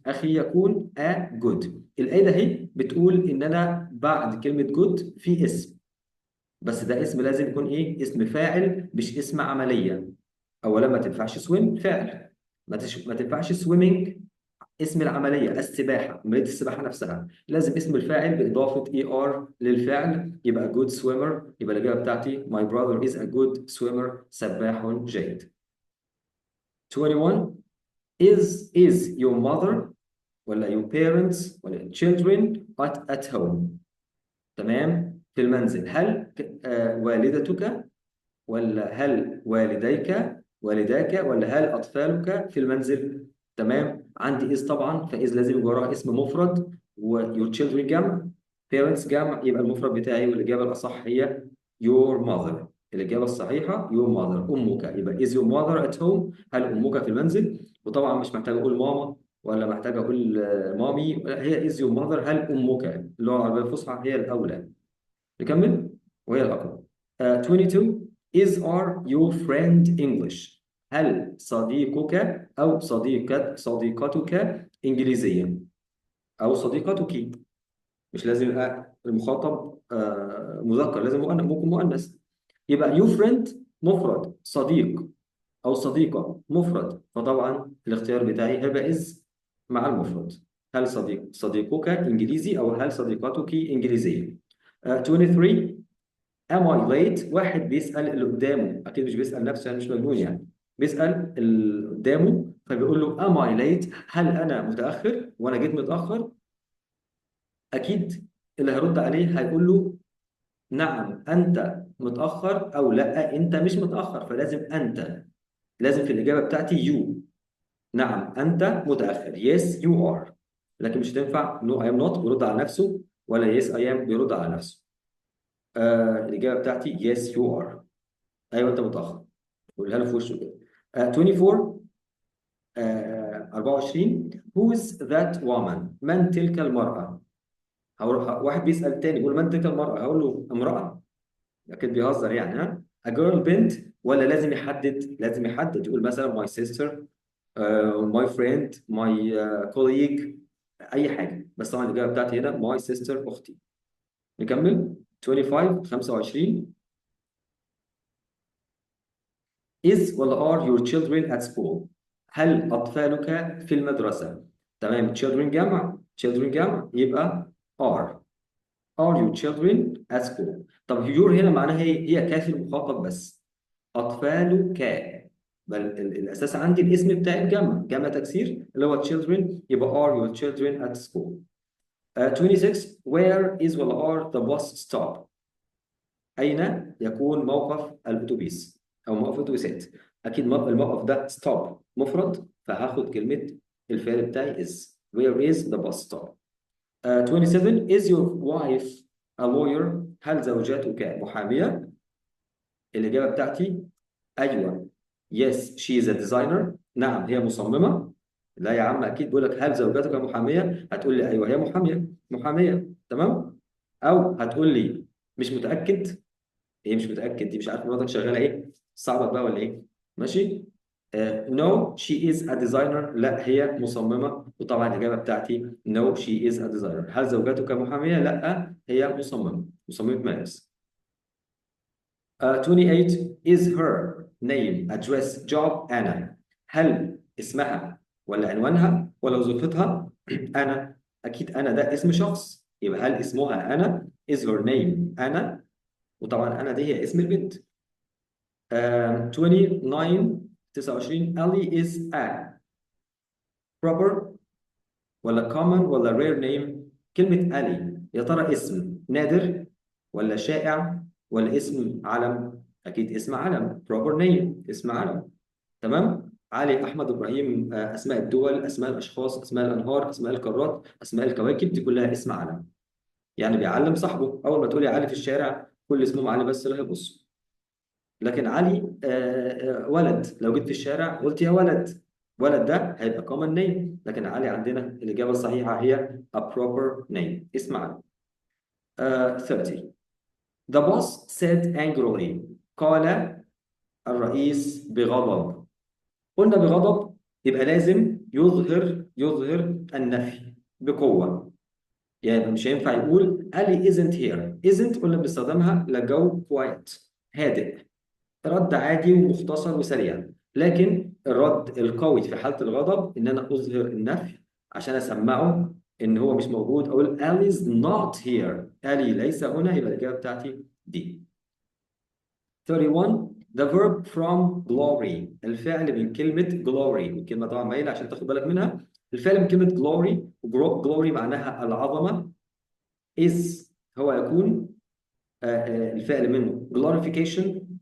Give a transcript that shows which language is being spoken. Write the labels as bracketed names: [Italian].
[Arabic] أخي يكون [English] a good. [Arabic] الآية ده هي بتقول إن أنا بعد كلمة good في اسم، بس ده اسم لازم يكون إيه؟ اسم فاعل مش اسم عملية. أولا ما تنفعش swim فعل، ما تنفعش swimming اسم العملية السباحة، عملية السباحة نفسها. لازم اسم الفاعل بإضافة er للفعل، يبقى good swimmer. يبقى الإجابة بتاعتي [English] my brother is a good swimmer، [Arabic] سباح جيد. [English] 21 is your mother ولا your parents ولا children at home. [Arabic] تمام. في المنزل، هل والدتك ولا هل والداك ولا هل أطفالك في المنزل. تمام. عندي is طبعا، فإذ لازم يبقى وراها اسم مفرد، و [English] your children [Arabic] جمع، parents جمع، يبقى المفرد بتاعي والإجابة الأصح هي your mother. الإجابة الصحيحة your mother، أمك. يبقى [English] is your mother at home، [Arabic] هل أمك في المنزل. وطبعا مش محتاج أقول ماما ولا محتاج أقول مامي، لا، هي is your mother، هل أمك. اللغة العربية الفصحى هي الأولى. نكمل وهي الأقرب. [English] 22 is are your friend English. [Arabic] هل صديقك أو صديقتك إنجليزية أو صديقتك. مش لازم يبقى المخاطب مذكر، لازم ممكن مؤنث. يبقى your friend مفرد، صديق أو صديقة مفرد، فطبعا الاختيار بتاعي هيبقى is مع المفرد. هل صديقك إنجليزي أو هل صديقتك إنجليزية. 23 [English] am I late. [Arabic] واحد بيسأل اللي قدامه، أكيد مش بيسأل نفسه يعني، مش مجنون يعني، بيسأل اللي قدامه، فبيقول له am I late، هل أنا متأخر وأنا جيت متأخر. أكيد اللي هيرد عليه هيقول له نعم أنت متأخر، أو لا أنت مش متأخر. فلازم أنت، لازم في الإجابة بتاعتي you. نعم أنت متأخر [English] yes you are. [Arabic] لكن مش هتنفع [English] no I am not [Arabic] بيرد على نفسه، ولا [English] yes I am [Arabic] بيرد على نفسه. الإجابة بتاعتي [English] yes you are. [Arabic] أيوه أنت متأخر، قولها له في وشه كده. [English] 24 24 who's that woman. [Arabic] من تلك المرأة. هروح واحد بيسأل التاني بيقول من تلك المرأة، هقول له امرأة. أكيد بيهزر يعني. ها a girl بنت، ولا لازم يحدد. لازم يحدد، يقول مثلا [English] my sister my friend my colleague، [Arabic] أي حاجة. بس طبعا الإجابة بتاعتي هنا [English] my sister [Arabic] أختي. نكمل. [English] 25 25 is ولا are your children at school. [Arabic] هل أطفالك في المدرسة. تمام. [English] children [Arabic] جمع، [English] children جمع، يبقى are your children at school. [Arabic] طب your هنا معناها هي كافي المخاطب بس. أطفالك، بل الأساس عندي الاسم بتاع الجمع، جمع تكسير اللي هو children، يبقى are your children at school. [English] 26 where is ولا are the bus stop. [Arabic] أين يكون موقف الأتوبيس أو موقف الأتوبيسات. أكيد الموقف ده stop مفرد، فهاخد كلمة الفعل بتاعي is. [English] Where is the bus stop. 27 is your wife a lawyer. [Arabic] هل زوجتك محامية. الإجابة بتاعتي أيوه [English] yes she is a designer. [Arabic] نعم هي مصممة. لا يا عم، أكيد بقول لك هل زوجتك محامية، هتقول لي أيوه هي محامية. تمام. أو هتقول لي مش متأكد. ايه مش متأكد دي، مش عارف مراتك شغالة ايه، صعبة بقى ولا ايه. ماشي. [English] no she is a designer. [Arabic] لا هي مصممة. وطبعا الإجابة بتاعتي [English] no she is a designer. [Arabic] هل زوجتك محامية؟ لا هي مصممة ملابس. [English] 28 is her name address job أنا. [Arabic] هل اسمها ولا عنوانها ولا وظيفتها. أنا. أكيد أنا ده اسم شخص، يبقى هل اسمها أنا [English] is her name [Arabic] أنا. وطبعا أنا دي هي اسم البنت. [English] 29 29 Ali is a proper ولا common ولا rare name. [Arabic] كلمة Ali يا ترى اسم نادر ولا شائع ولا اسم علم. أكيد اسم علم [English] proper name [Arabic] اسم علم. تمام؟ علي، احمد، ابراهيم، اسماء الدول، اسماء الاشخاص، اسماء الانهار، اسماء القارات، اسماء الكواكب، دي كلها اسم علم. يعني بيعلم صاحبه. اول ما تقولي علي في الشارع كل اسمهم علي بس اللي هيبص. لكن علي ولد، لو جيت في الشارع قلت يا ولد، ولد ده هيبقى [English] common name. [Arabic] لكن علي عندنا الإجابة الصحيحة هي [English] a proper name، [Arabic] اسم علي. [English] 30. The boss said angrily. [Arabic] قال الرئيس بغضب. قلنا بغضب يبقى لازم يظهر النفي بقوة. يعني مش هينفع يقول علي [English] isn't here. [Arabic] isn't قلنا بنستخدمها لجو quiet، هادئ، رد عادي ومختصر وسريع. لكن الرد القوي في حالة الغضب إن أنا أظهر النفي عشان أسمعه إن هو مش موجود. أقول [English] Ali is not here. [Arabic] Ali ليس هنا، يبقى الإجابة بتاعتي دي. [English] 31. The verb from glory. [Arabic] الفعل من كلمة glory، الكلمة طبعا مايلة عشان تاخد بالك منها. الفعل من كلمة glory، glory معناها العظمة. is هو يكون الفعل منه glorification.